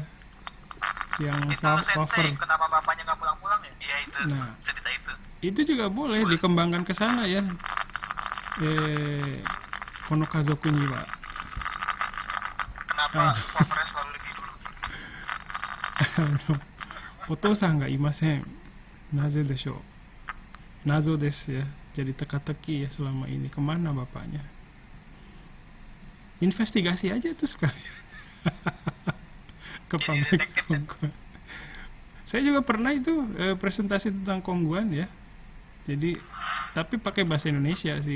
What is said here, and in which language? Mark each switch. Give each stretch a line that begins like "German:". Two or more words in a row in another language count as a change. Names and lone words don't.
Indonesian: Yang Itu Sensei, cover. kenapa bapaknya nggak pulang-pulang ya? Iya itu Nah. cerita itu. Itu juga boleh dikembangkan ke sana ya.
Japanese: この家族には.
Indonesian: Kenapa covernya selalu lebih dulu?
Japanese: お父さんがいません. なぜでしょう。謎です ya.
Indonesian: Jadi teka-teki ya selama ini. Kemana bapaknya? Investigasi aja tuh sekali. Ke pabrik Kongguan. Saya juga pernah itu presentasi tentang Kongguan ya. Jadi tapi pakai bahasa Indonesia sih.